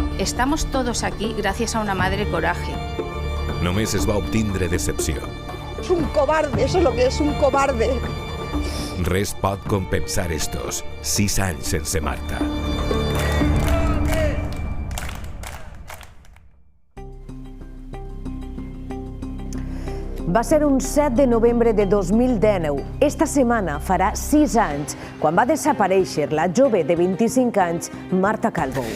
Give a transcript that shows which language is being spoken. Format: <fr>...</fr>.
<es>Estamos todos aquí gracias a una madre coraje.</es> <ca>Només es va obtindre decepció.</ca> <es>Es un cobarde, eso es lo que es, un cobarde.</es> <ca>Res pot compensar estos 6 anys sense Marta. Va ser un 7 de novembre de 2019. Esta setmana farà 6 anys quan va desaparèixer la jove de 25 anys, Marta Calvo.</ca>